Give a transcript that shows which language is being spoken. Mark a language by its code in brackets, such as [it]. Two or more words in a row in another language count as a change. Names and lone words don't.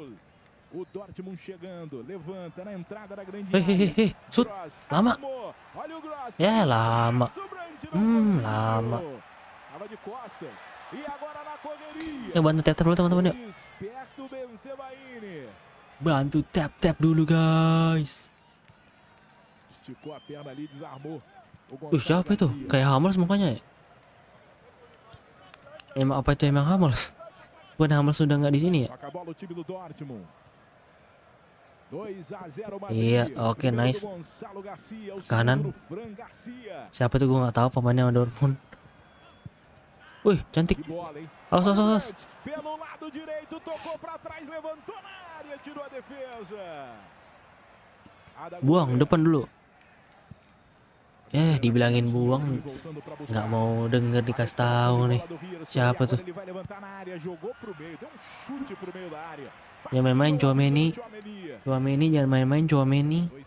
[id] Shoot, lama. Ya lama. Lama. Ya bantu tap dulu teman-teman yuk. Bantu tap dulu guys. [pt] Esticou a perna ali, desarmou. [id] Siapa itu? Kayak Hummels mukanya ya? Emang apa itu emang Hummels? Bukan Hummels sudah nggak di sini ya? [pt] Toca a bola o time do Dortmund. 2-0 Madrid. [id] Iya, oke, [pt] Primeiro nice. do Gonçalo Garcia, o [id] Kanan. [pt] segundo do Fran Garcia. [id] Siapa itu gue nggak tahu pemainnya sama Dortmund. Wih, cantik. [pt] Que bola, hein? [id] Awas. [pt] Pelo lado direito, tocou para trás, levantou na área, tirou a defesa. [id] Buang depan dulu. Dibilangin buang, nggak mau denger dikasih tahu nih. Siapa tuh? Ya main-main Tchouaméni. Tchouaméni jangan main-main Tchouaméni.